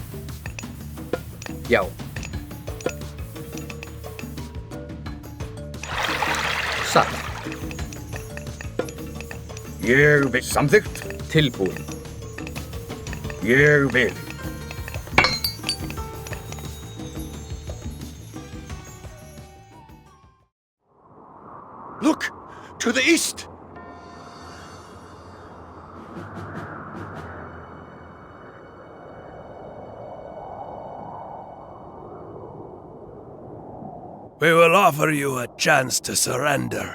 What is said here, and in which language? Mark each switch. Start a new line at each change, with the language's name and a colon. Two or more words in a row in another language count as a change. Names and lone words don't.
Icelandic: Já. satt. Ég vil. Samþykkt. Tilbúin. Ég vil.
English: Look! To the east! We will offer you a chance to surrender.